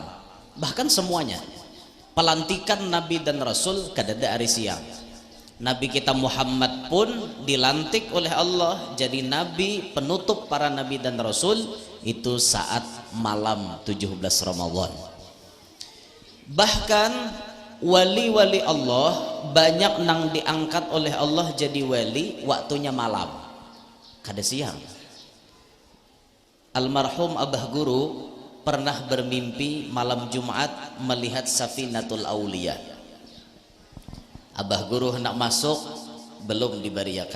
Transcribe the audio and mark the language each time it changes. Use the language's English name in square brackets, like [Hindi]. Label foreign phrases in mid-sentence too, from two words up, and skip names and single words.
[Banjar] Bahkan semuanya pelantikan nabi dan rasul kadada hari siang. [Indonesian] Nabi kita Muhammad pun dilantik oleh Allah jadi nabi penutup para nabi dan rasul itu saat malam 17 Ramadan. [Banjar] Bahkan wali-wali Allah banyak nang diangkat oleh Allah jadi wali waktunya malam, kada siang. [Indonesian] Almarhum Abah Guru pernah bermimpi malam Jumat melihat Safinatul Aulia. [Banjar] Abah Guru hendak masuk belum dibariakan.